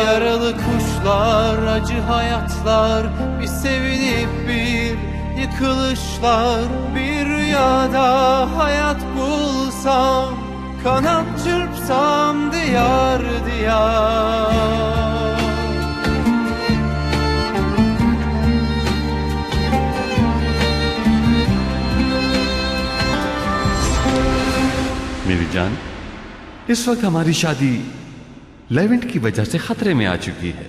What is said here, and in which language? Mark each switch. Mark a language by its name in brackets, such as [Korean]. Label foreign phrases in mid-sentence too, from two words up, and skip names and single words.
[Turkish] Yaralı kuşlar, acı hayatlar, bir sevinip bir yıkılışlar. Bir rüyada hayat bulsam, kanat çırpsam diyar diyar. [Urdu] मेरी जान, इस वक्त हमारी शादी लेवेंट की वजह से खतरे में आ चुकी है।